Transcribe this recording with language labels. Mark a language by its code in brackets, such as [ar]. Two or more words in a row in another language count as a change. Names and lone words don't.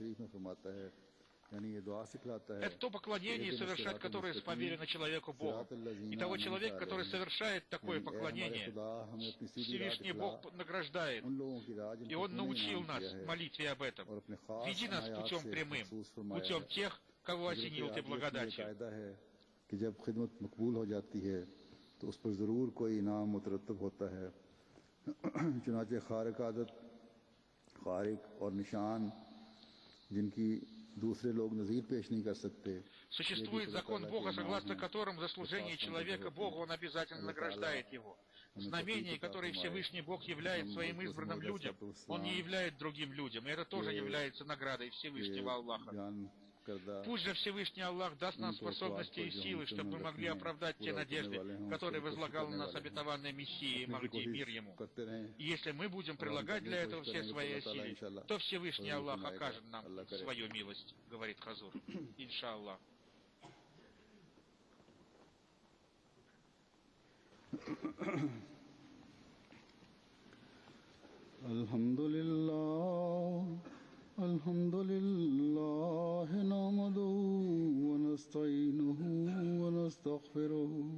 [ru] Это то поклонение, совершать которое повелено человеку Богу. И того человека, который совершает такое поклонение, Всевышний Бог награждает. И Он научил нас молитве об этом. Веди нас путем прямым, путем тех, кого осенил Ты благодатью. [ur] تو اس پر ضرور کوئی انعام مترتب ہوتا ہے چنانچہ خارق عادت خارق اور نشان جن کی دوسرے لوگ نظیر پیش نہیں کر سکتے. [ru] Существует закон Бога, согласно которому за служение человека Богу Он обязательно награждает его. Знамения, которые Всевышний Бог являет своим избранным людям, Он не являет другим людям, и это тоже является наградой Всевышнего Аллаха. Пусть же Всевышний Аллах даст нам способности и силы, чтобы мы могли оправдать те надежды, которые возлагал на нас обетованный Мессия и Махди, мир ему. И если мы будем прилагать для этого все свои усилия, то Всевышний Аллах окажет нам свою милость, говорит Хазур. Иншаллах. [ar] الحمد لله نحمده ونستعينه ونستغفره